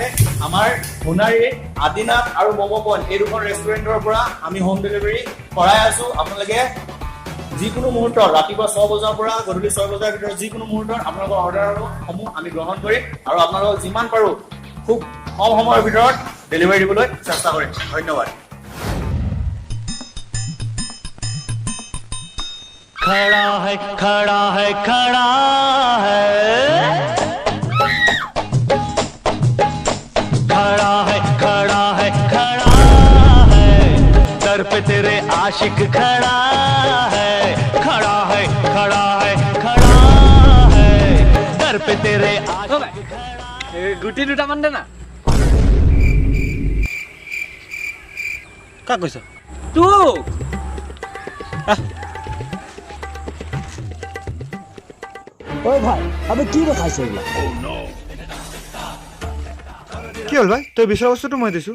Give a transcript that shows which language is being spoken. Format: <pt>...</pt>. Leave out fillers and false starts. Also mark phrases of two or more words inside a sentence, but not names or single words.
<as>আমাৰ সোণাৰীৰ আদিনাথ আৰু ম'ম' পইণ্ট এই দুখন ৰেষ্টুৰেণ্টৰ পৰা আমি</as> <en>home delivery</en> <as>কৰাই আছোঁ। আপোনালোকে যিকোনো মুহূৰ্তত ৰাতিপুৱা 6 বজাৰ পৰা গধূলি 6 বজাৰ ভিতৰত যিকোনো মুহূৰ্তত আপোনালোকৰ অৰ্ডাৰসমূহ আমি গ্ৰহণ কৰিম আৰু আপোনালোকক যিমান পাৰোঁ খুব কম সময়ৰ ভিতৰত ডেলিভাৰী দিবলৈ চেষ্টা কৰিম। ধন্যবাদ।</as> <hi>खड़ा है खड़ा है खड़ा है खड़ा है खड़ा है खड़ा है दर पे तेरे आशिक खड़ा है खड़ा है खड़ा है खड़ा है दर पे तेरे आशिक</hi> <as>গুটি দুটামান দে না। কাক কৈছ? তোক ঐ ভাই আমি কি দেখাইছে এইবিলাক? কি হ'ল ভাই? তই বিচৰা বস্তুটো মই দিছোঁ।</as>